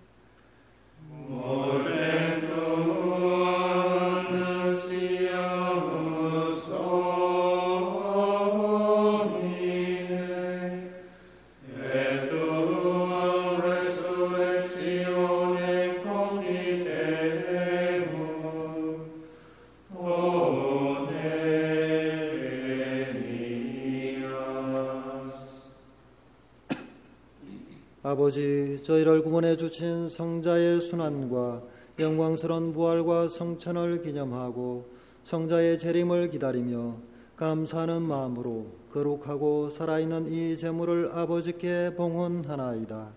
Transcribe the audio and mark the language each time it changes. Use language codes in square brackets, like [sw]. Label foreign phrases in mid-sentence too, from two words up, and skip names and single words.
[la] Mortem tuam annunciamus Domine, et tuam resurrectionem cogitemus, [ko] 아버지, 저희를 구원해 주신 성자의 순환과 영광스러운 부활과 성천을 기념하고 성자의 재림을 기다리며 감사하는 마음으로 거룩하고 살아있는 이 제물을 아버지께 봉헌하나이다.